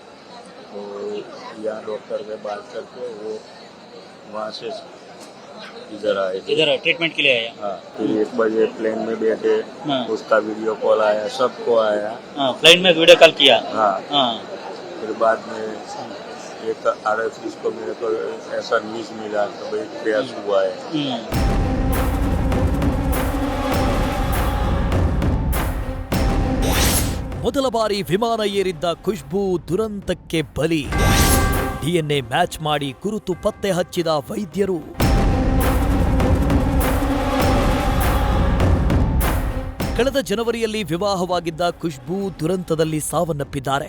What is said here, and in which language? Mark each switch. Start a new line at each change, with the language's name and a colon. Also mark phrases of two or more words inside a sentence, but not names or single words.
Hindi: तो यहाँ डॉक्टर से बात करके वो वहाँ से इधर आए थे। इधर ट्रीटमेंट के लिए आया। हाँ, फिर 1 बजे प्लेन में बैठे, हाँ। उसका
English: video call
Hindi: आया, सबको आया। फ्लाइट में
English: video call
Hindi: किया। हाँ, फिर बाद में एक RSS को मेरे को ऐसा न्यूज मिला कि भाई क्रैश हुआ है।
Kannada: ಮೊದಲ ಬಾರಿ ವಿಮಾನ ಏರಿದ್ದ ಖುಷ್ಬೂ ದುರಂತಕ್ಕೆ ಬಲಿ.
English: DNA match
Kannada: ಮಾಡಿ ಗುರುತು ಪತ್ತೆ ಹಚ್ಚಿದ ವೈದ್ಯರು. ಕಳೆದ ಜನವರಿಯಲ್ಲಿ ವಿವಾಹವಾಗಿದ್ದ ಖುಷ್ಬೂ ದುರಂತದಲ್ಲಿ ಸಾವನ್ನಪ್ಪಿದ್ದಾರೆ.